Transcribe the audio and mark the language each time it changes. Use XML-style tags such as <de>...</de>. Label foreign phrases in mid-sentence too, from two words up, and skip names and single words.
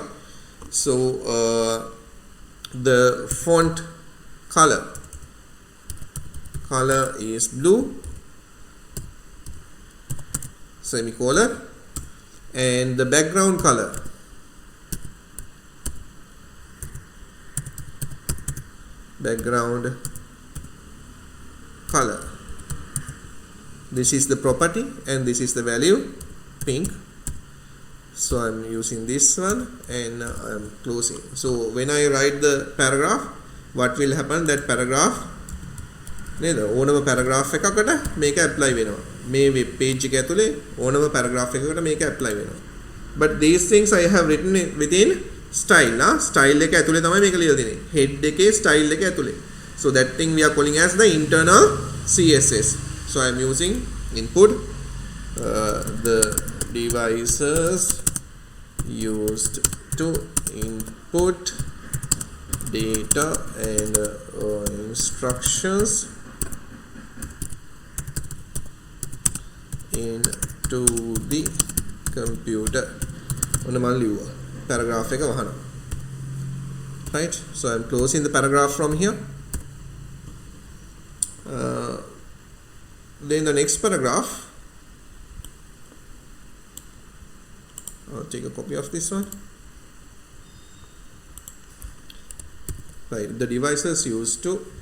<en>So the font color is blue, semicolon, and the background color this is the property and this is the value, pink. So I'm using this one and I'm closing. So when I write the paragraph, what will happen, that paragraph</en> <si>නේද ඕනම paragraph එකකට මේක apply වෙනවා. මේ web page එක ඇතුලේ ඕනම paragraph එකකට මේක apply වෙනවා.</si> <en>But these things I have written within style.</en> <si>Style එක ඇතුලේ තමයි මේක ලියලා තියෙන්නේ. Head එකේ style එක ඇතුලේ.</si> <en>So that thing we are calling as the internal CSS. So I am using input the devices used to input data and instructions into the computer.</en> <si>Paragraph එක වහනවා.</si> <en>Right, so I'm closing the paragraph from here. Then the next paragraph, I'll take a copy of this one. Right, the devices are used to</en>